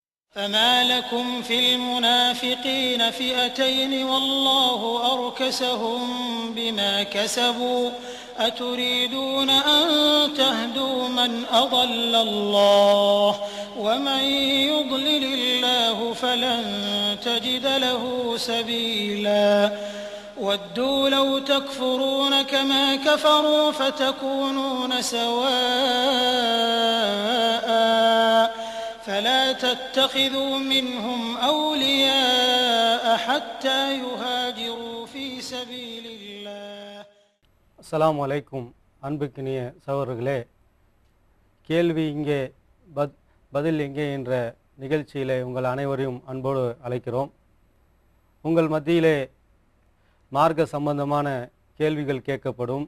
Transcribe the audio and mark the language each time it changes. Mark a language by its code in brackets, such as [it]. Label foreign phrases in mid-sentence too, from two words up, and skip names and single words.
[ar] فما لكم في المنافقين فئتين والله أركسهم بما كسبوا أتريدون أن تهدوا من أضل الله ومن يضلل الله فلن تجد له سبيلا ودوا لو تكفرون كما كفروا فتكونون سواء فلا تتخذوا منهم أولياء حتى يهاجروا في سبيل الله. السلام عليكم. [ta] அன்புக்கினிய சகோதரர்களே, கேள்வி இங்கே பதில் எங்கே என்ற நிகழ்ச்சியிலே உங்கள் அனைவரையும் அன்போடு அழைக்கிறோம். உங்கள் மத்தியிலே மார்க்க சம்பந்தமான கேள்விகள் கேட்கப்படும்.